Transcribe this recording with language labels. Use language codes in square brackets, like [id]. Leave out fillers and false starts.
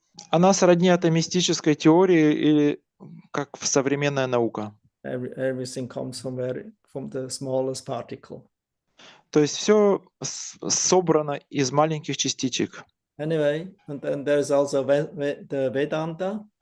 [ru] Она сродни атомистической теории или как современная наука. [en] Everything comes from the smallest particle. [ru] То есть все собрано из маленьких частичек. [en] Anyway, and then there's also the Vedanta.